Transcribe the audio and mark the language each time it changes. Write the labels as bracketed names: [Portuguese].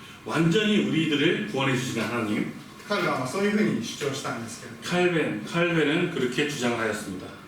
[Korean] 완전히 우리들을 구원해 주시는 하나님. [Japanese] カルバンはそういうふうに主張したんですけど、 [Korean] 칼벤은 그렇게 주장하였습니다.